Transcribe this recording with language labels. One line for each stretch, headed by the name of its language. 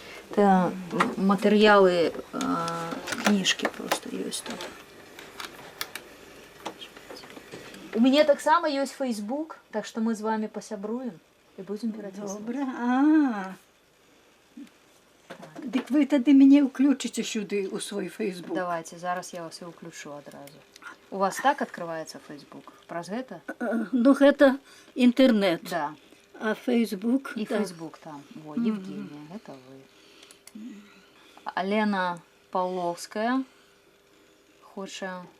Russian: Это материалы книжки просто есть тут. У меня так само есть Facebook, так что мы с вами посябруем и будем переписываться.
Ukrainian: Добре. Так ви тоді мені включите сюди у свій Фейсбук.
Russian: Давайте, зараз я вас и включу одразу. У вас так открывается Facebook? Праз это? Ну, это интернет. Да. А Фейсбук? И да. Facebook там. Во, Евгения, это вы. А Лена Павловская. Хоча...